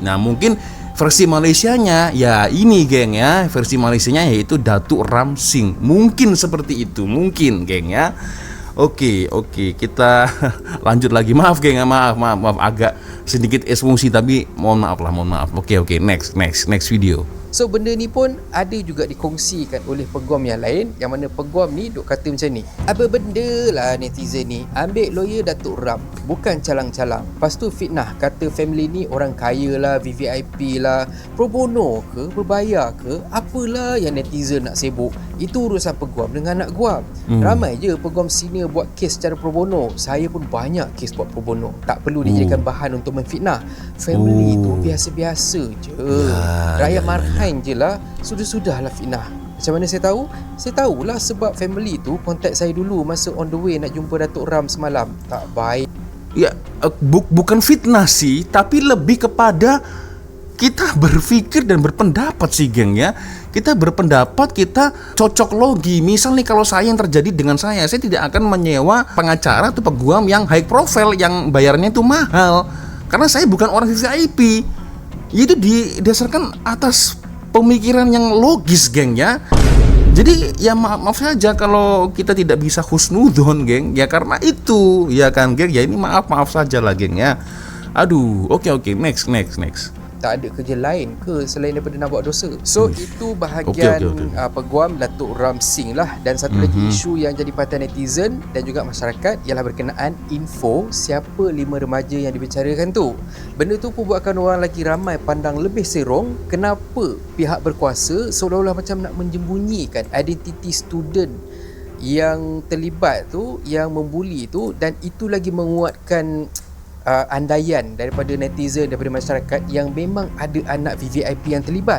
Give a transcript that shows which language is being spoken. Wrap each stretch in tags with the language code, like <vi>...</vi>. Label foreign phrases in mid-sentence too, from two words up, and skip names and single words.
<id>Nah mungkin versi Malaysianya ya ini geng ya, versi Malaysianya yaitu Datuk Ram Singh. Mungkin seperti itu, mungkin geng ya. Oke, kita lanjut lagi. Maaf geng, maaf agak sedikit emosi, tapi mohon maaf. Oke,</id> <en>next video.</en> <ms>So benda ni pun ada juga dikongsikan oleh peguam yang lain, yang mana peguam ni duk kata macam ni, apa benda lah netizen ni ambil lawyer Datuk Ram, bukan calang-calang, lepas tu fitnah kata family ni orang kaya lah, VVIP lah,</ms> <la>pro bono</la> <ms>ke, berbayar ke, apalah yang netizen nak sibuk. Itu urusan peguam dengan anak guam. Ramai je peguam senior buat kes secara</ms> <la>pro bono.</la> <ms>Saya pun banyak kes buat</ms> <la>pro bono,</la> <ms>tak perlu dijadikan bahan untuk memfitnah. Family tu biasa-biasa je, rakyat marhain je lah, sudahlah fitnah. Macam mana saya tahu? Saya tahulah sebab family tu kontak saya dulu masa</ms> <en>on the way</en> <ms>nak jumpa Datuk Ram semalam. Tak baik.</ms> <id>Ya, bukan fitnah sih, tapi lebih kepada kita berpikir dan berpendapat sih geng ya. Kita berpendapat, kita cocok logi. Misal nih kalau saya yang terjadi dengan saya tidak akan menyewa pengacara atau peguam yang</id> <en>high profile,</en> <id>yang bayarnya itu mahal, karena saya bukan orang VIP. Itu didasarkan atas pemikiran yang logis geng ya. Jadi ya maaf saja kalau kita tidak bisa husnudon geng ya, karena itu ya kan geng ya. Ini maaf saja lah geng ya. Aduh, oke, next.</id> <ms>Tak ada kerja lain ke selain daripada nak buat dosa. So itu bahagian peguam Datuk Ram Singh lah. Dan satu lagi isu yang jadi perhatian netizen dan juga masyarakat ialah berkenaan info siapa 5 remaja yang dibicarakan tu. Benda tu pun buatkan orang lagi ramai pandang lebih serong kenapa pihak berkuasa seolah-olah macam nak menjembunyikan identiti student yang terlibat tu, yang membuli tu, dan itu lagi menguatkan andaian daripada netizen, daripada masyarakat yang memang ada anak VVIP yang terlibat.</ms>